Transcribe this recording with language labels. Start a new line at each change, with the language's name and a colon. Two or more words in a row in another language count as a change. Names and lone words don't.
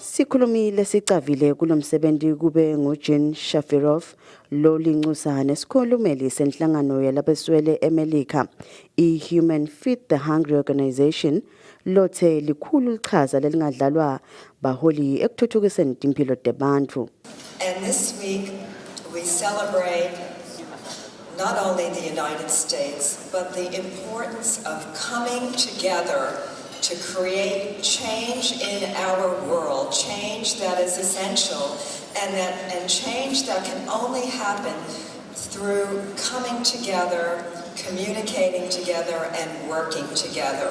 Swati: Isikhulumi lesicavile kulomsebenzi kube nguJean Shafirov lo linxusa nesikhulumeli senhlangano yalabeswele eMelika iHuman Feed the Hungry Organization lothe likhulu lichaza lelingadlalwa baholi ekuthuthukiseni impilo zabantu.
English: And this week we celebrate not only the United States but the importance of coming together to create change in our world, change that is essential and change that can only happen through coming together, communicating together and working together.